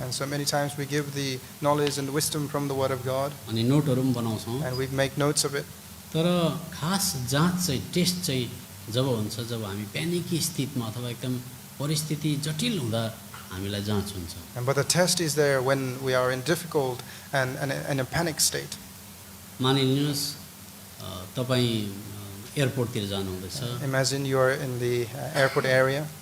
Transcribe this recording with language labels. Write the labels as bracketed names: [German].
[English] And so many times we give the knowledge and wisdom from the Word of God, [Nepali] अनि नोटहरू पनि बनाउँछौँ. [English] and we make notes of it. [Nepali] तर खास जाँच चाहिँ टेस्ट चाहिँ जब हुन्छ जब हामी प्यानिकी स्थितिमा अथवा एकदम परिस्थिति जटिल हुँदा हामीलाई जाँच हुन्छ. [English] But the test is there when we are in difficult and in a panic state. [Nepali] मानिलिनुहोस् तपाईँ एयरपोर्टतिर जानुहुँदैछ [English] Imagine you are in the airport area